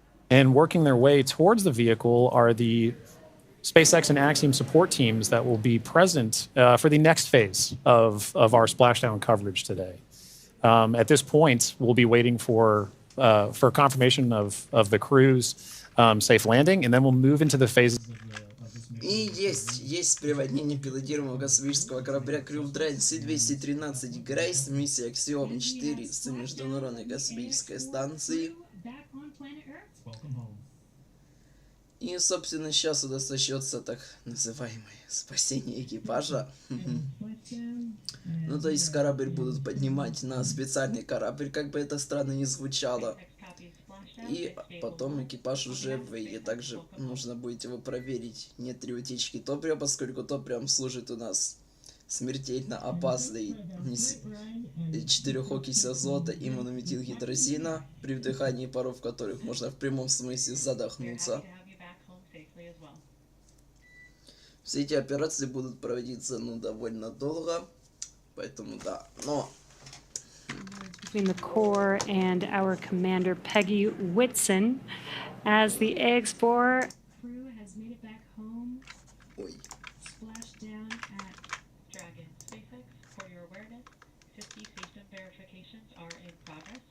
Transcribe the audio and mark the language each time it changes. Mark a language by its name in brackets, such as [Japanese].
[English] And working their way towards the vehicle are the SpaceX and Axiom support teams that will be present for the next phase of our splashdown coverage today. At this point, we'll be waiting for confirmation of the crew's safe landing, and then we'll move into the phases. [Russian] И есть приводнение пилотируемого космического корабля Crew Dragon C213.1 Grace, миссия Axiom-4 с Международной космической станции. И, собственно, сейчас у нас начнется так называемое спасение экипажа. Ну, то есть корабль будут поднимать на специальный корабль, как бы это странно ни звучало. И потом экипаж уже выйдет. Также нужно будет его проверить, нет ли утечки топлива, поскольку топливом служит у нас смертельно опасный 4-окись азота и монометилгидрозина, при вдыхании паров которых можно в прямом смысле задохнуться. Все эти операции будут проводиться, довольно долго, поэтому да, но... [English] Between the Corps and our commander, Peggy Uitson, as the Ax-4 Crew has made it back home. Ой. Splashed down at Dragon SpaceX, for your awareness, 50 system verifications are in progress.